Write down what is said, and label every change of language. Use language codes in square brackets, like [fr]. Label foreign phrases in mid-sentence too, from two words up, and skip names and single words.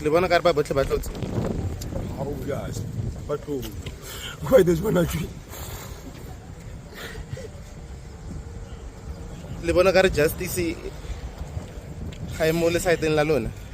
[tn] Le bona ka re ba botlhe ba tlo tswa. [en] How guys? But why this one actually? [tn] Le bona ka re justice ga e mo le saeteng la lona.